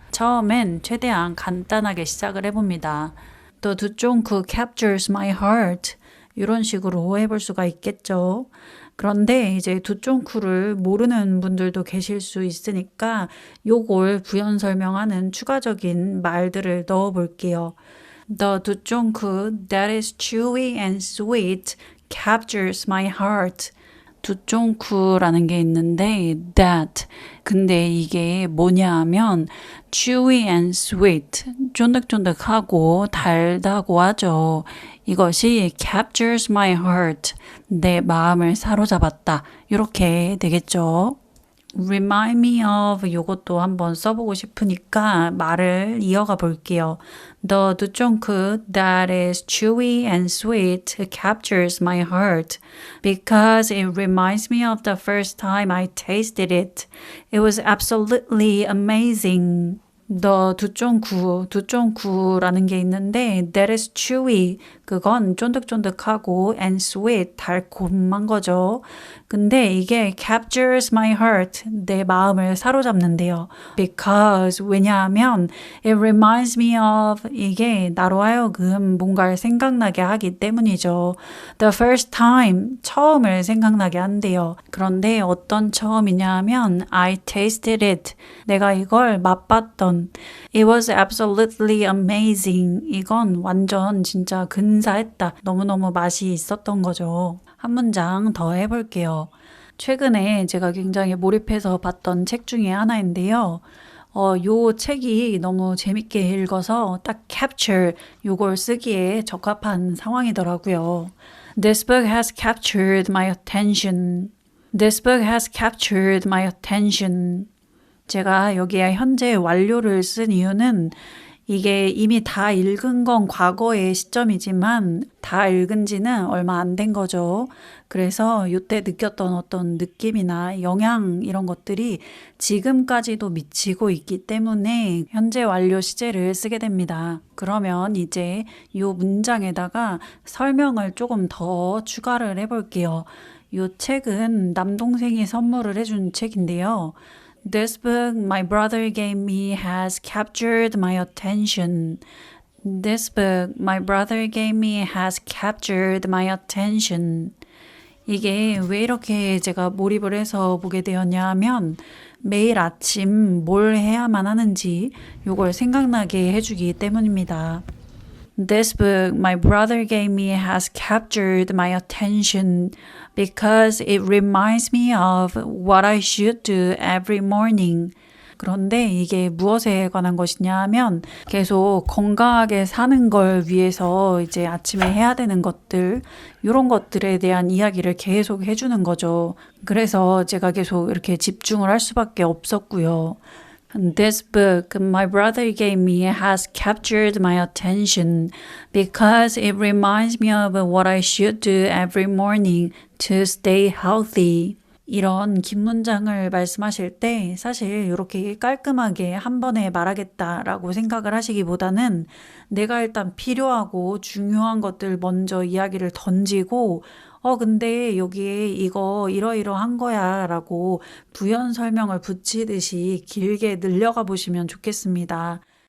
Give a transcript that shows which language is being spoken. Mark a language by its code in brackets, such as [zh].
[ko] 처음엔 최대한 간단하게 시작을 해봅니다. The 두쫑크 [en] captures my heart [ko] 이런 식으로 해볼 수가 있겠죠. 그런데 이제 두쫑크를 모르는 분들도 계실 수 있으니까 요걸 부연 설명하는 추가적인 말들을 넣어 볼게요. [en] The 두쫑크 that is chewy and sweet captures my heart. [ko] 두쫑크라는 게 있는데 that 근데 이게 뭐냐 하면 [en] chewy and sweet [ko] 쫀득쫀득하고 달다고 하죠. 이것이 [en] captures my heart [ko] 내 마음을 사로잡았다 이렇게 되겠죠. [en] Remind me of [ko] 요것도 한번 써보고 싶으니까 말을 이어가 볼게요. [en] The 두쫑크 that is chewy and sweet captures my heart because it reminds me of the first time I tasted it. It was absolutely amazing. [ko] The 두쫑크라는 게 있는데 [en] that is chewy [ko] 그건 쫀득쫀득하고 [en] and sweet [ko] 달콤한 거죠. 근데 이게 [en] captures my heart [ko] 내 마음을 사로잡는데요. Because 왜냐하면 [en] it reminds me of [ko] 이게 나로 하여금 뭔가를 생각나게 하기 때문이죠. [en] The first time [ko] 처음을 생각나게 한대요. 그런데 어떤 처음이냐 하면 [en] I tasted it [ko] 내가 이걸 맛봤던 [en] It was absolutely amazing [ko] 이건 완전 진짜 근사했다. 너무너무 맛이 있었던 거죠. 한 문장 더 해볼게요. 최근에 제가 굉장히 몰입해서 봤던 책 중에 하나인데요. 요 책이 너무 재밌게 읽어서 딱 capture 요걸 쓰기에 적합한 상황이더라고요. [en] This book has captured my attention. This book has captured my attention. [ko] 제가 여기에 현재 완료를 쓴 이유는 이게 이미 다 읽은 건 과거의 시점이지만 다 읽은 지는 얼마 안 된 거죠. 그래서 이때 느꼈던 어떤 느낌이나 영향 이런 것들이 지금까지도 미치고 있기 때문에 현재 완료 시제를 쓰게 됩니다. 그러면 이제 이 문장에다가 설명을 조금 더 추가를 해볼게요. 이 책은 남동생이 선물을 해준 책인데요. [en] This book my brother gave me has captured my attention. This book my brother gave me has captured my attention. [ko] 이게 왜 이렇게 제가 몰입을 해서 보게 되었냐 하면 매일 아침 뭘 해야만 하는지 이걸 생각나게 해주기 때문입니다. [en] This book my brother gave me has captured my attention because it reminds me of what I should do every morning. [ko] 그런데 이게 무엇에 관한 것이냐 하면 계속 건강하게 사는 걸 위해서 이제 아침에 해야 되는 것들, 이런 것들에 대한 이야기를 계속 해주는 거죠. 그래서 제가 계속 이렇게 집중을 할 수밖에 없었고요. [en] This book my brother gave me has captured my attention because it reminds me of what I should do every morning to stay healthy. [ko] 이런 긴 문장을 말씀하실 때 사실 이렇게 깔끔하게 한 번에 말하겠다라고 생각을 하시기보다는 내가 일단 필요하고 중요한 것들 먼저 이야기를 던지고 근데 여기에 이거 이러이러한 거야 라고 부연 설명을 붙이듯이 길게 늘려가 보시면 좋겠습니다.